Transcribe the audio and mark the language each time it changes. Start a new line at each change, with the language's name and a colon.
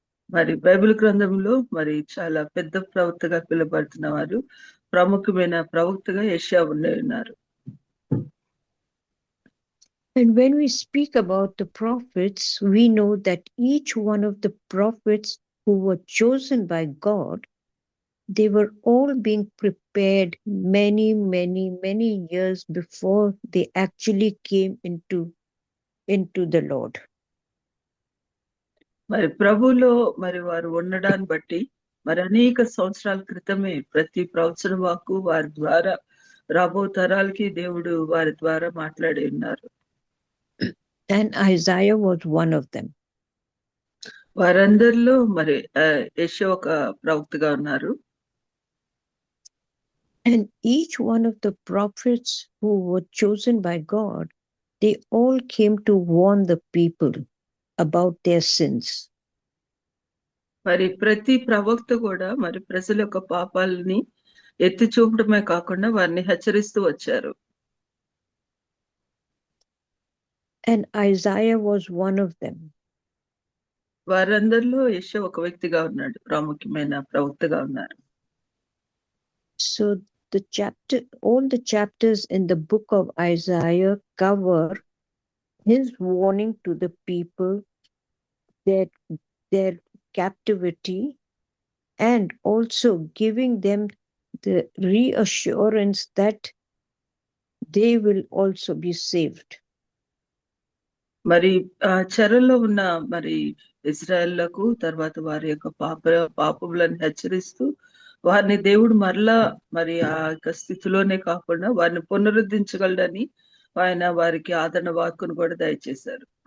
Telugu: మరి బైబిల్ గ్రంథంలో మరి చాలా పెద్ద ప్రవక్తగా పిలువబడుతున్న వారు, ప్రముఖమైన ప్రవక్తగా యెషయా ఉన్నారు.
English: And when we speak about the prophets, we know that each one of the prophets who were chosen by God, they were all being prepared many, many, many years before they actually came into the Lord.
Telugu: మరి ప్రభులో మరి వారు ఉండడాన్ని బట్టి మరి అనేక సంవత్సరాల క్రితమే ప్రతి ప్రవచన వాక్కు వారి ద్వారా రాబో తరాలకి దేవుడు వారి ద్వారా మాట్లాడి ఉన్నారు.
English: And Isaiah was one of them.
Telugu: వారందరిలో మరి యెషయా ఒక ప్రవక్తగా ఉన్నారు.
English: And each one of the prophets who were chosen by God, they all came to warn the people about their sins.
Telugu: మరి ప్రతి ప్రవక్త కూడా మరి ప్రజల యొక్క పాపాలని ఎత్తి చూపడమే కాకుండా వారిని హెచ్చరిస్తూ వచ్చారు.
English: And Isaiah was one of them.
Telugu: వారందరిలో యెషయా ఒక వ్యక్తిగా ఉన్నాడు, ప్రాముఖ్యమైన ప్రవక్తగా ఉన్నారు.
English: So all the chapters in the book of Isaiah cover his warning to the people that their captivity, and also giving them the reassurance that they will also be saved.
Telugu: మరి చెరలో ఉన్న మరి ఇజ్రాయెల్లకు తర్వాత వారి యొక్క పాపములను హెచ్చరిస్తూ వారిని దేవుడు మరలా మరి ఆ యొక్క స్థితిలోనే కాకుండా వారిని పునరుద్ధరించగలడని ఆయన వారికి ఆదరణ వాక్కును కూడా దయచేశారు.